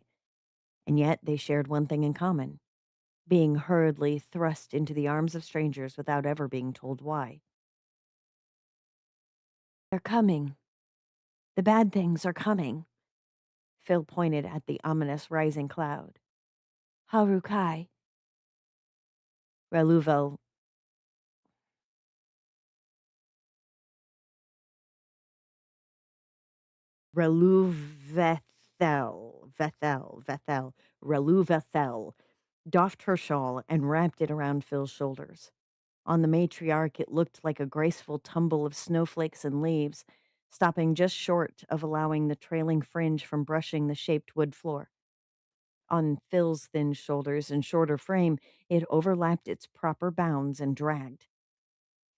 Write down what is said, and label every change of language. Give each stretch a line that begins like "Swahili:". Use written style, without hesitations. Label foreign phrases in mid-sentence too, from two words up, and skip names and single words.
English: And yet they shared one thing in common, being hurriedly thrust into the arms of strangers without ever being told why. They're coming. The bad things are coming. Phil pointed at the ominous rising cloud. Harukai. Reluvel. Reluvethel. Vethel. Reluvethel doffed her shawl and wrapped it around Phil's shoulders. On the matriarch, it looked like a graceful tumble of snowflakes and leaves, stopping just short of allowing the trailing fringe from brushing the shaped wood floor. On Phil's thin shoulders and shorter frame, it overlapped its proper bounds and dragged.